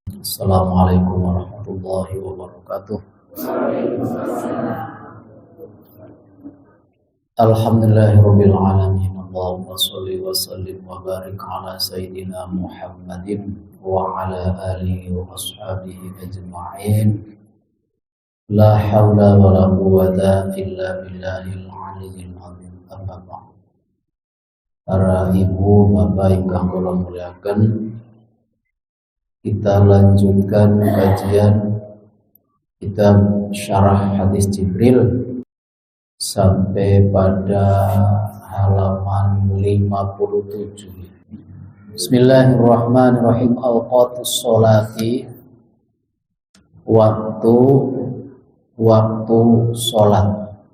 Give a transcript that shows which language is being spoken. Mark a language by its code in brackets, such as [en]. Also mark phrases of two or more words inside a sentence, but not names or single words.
[ar] السلام عليكم ورحمة الله وبركاته. الحمد لله رب العالمين. اللهم صل وسلم وبارك على سيدنا محمد وعلى آله وأصحابه أجمعين. لا حول ولا قوة إلا بالله العلي العظيم. أما بعد. [jv] Para ibu bapak ingkang kula muliaken, [id] kita lanjutkan kajian kitab Syarah Hadis Jibril sampai pada halaman 57. [ar] بسم الله الرحمن الرحيم. أوقات الصلاة, [id] waktu sholat.